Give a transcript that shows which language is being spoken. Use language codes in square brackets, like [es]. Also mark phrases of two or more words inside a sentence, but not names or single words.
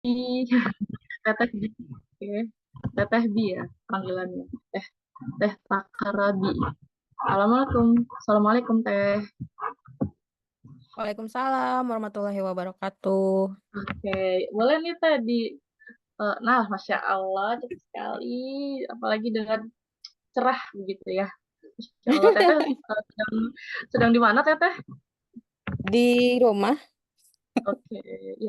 [id] Teteh Bi. Oke. Teteh Bi ya panggilannya. Teh Teh Takarabi. Assalamualaikum. Assalamualaikum Teh. [ar] وعليكم السلام ورحمة الله وبركاته. [id] Oke, boleh nih Teh nah, [ar] ما شاء الله, [id] cantik sekali. Apalagi dengan cerah begitu ya. [ar] ما شاء الله, [id] Teteh sedang di mana Teteh? Di rumah, Oke, ya.